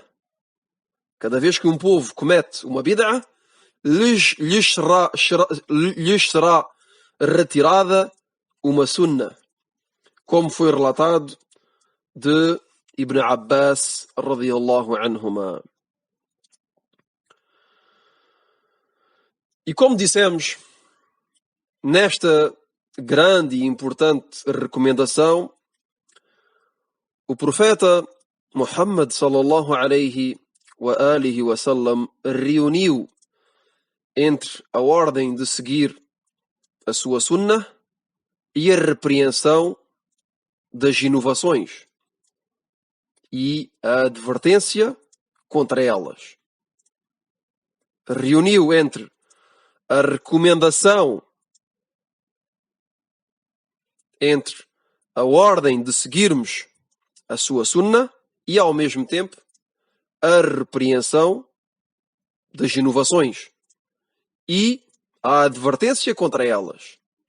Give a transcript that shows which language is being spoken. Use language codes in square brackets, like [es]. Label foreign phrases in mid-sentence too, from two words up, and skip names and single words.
[pt] Cada vez que um povo comete uma bid'ah, lhes será retirada uma sunnah, como foi relatado de Ibn Abbas [ar] رضي الله عنهما. [pt] E como dissemos, nesta grande e importante recomendação, o profeta Muhammad [ar] صلى الله عليه وعلى آله وسلم [pt] reuniu entre a ordem de seguir a sua sunnah e a repreensão das inovações e a advertência contra elas. Reuniu entre a recomendação, entre a ordem de seguirmos a sua sunna e, ao mesmo tempo, a repreensão das inovações e a advertência contra elas.